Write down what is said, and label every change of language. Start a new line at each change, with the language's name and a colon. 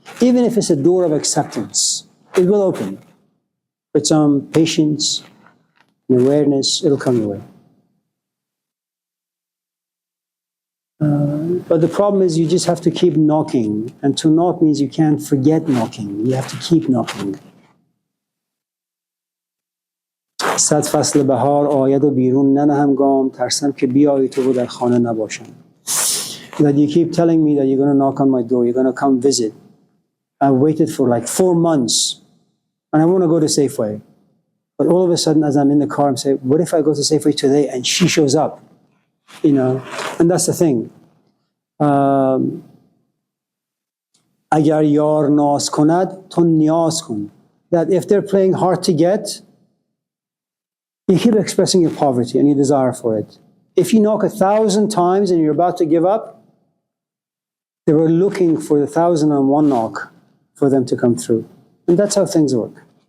English: Even if it's a door of acceptance, it will open. With some patience and awareness, it'll come your way. But the problem is you just have to keep knocking. And to knock means you can't forget knocking. You have to keep knocking.
Persian: صد فصل بهار آید و بیرون ننهم گام ترسم که بیایی تو و در خانه نباشم.
English: That you keep telling me that you're going to knock on my door, you're going to come visit. I waited for like 4 months and I want to go to Safeway. But all of a sudden as I'm in the car, I'm saying, what if I go to Safeway today and she shows up? You know, and that's the thing.
Persian: اگر یار ناز کند تو نیاز کن.
English: That if they're playing hard to get, you keep expressing your poverty and your desire for it. If you knock 1,000 times and you're about to give up, they were looking for the 1,001 knock for them to come through. And that's how things work.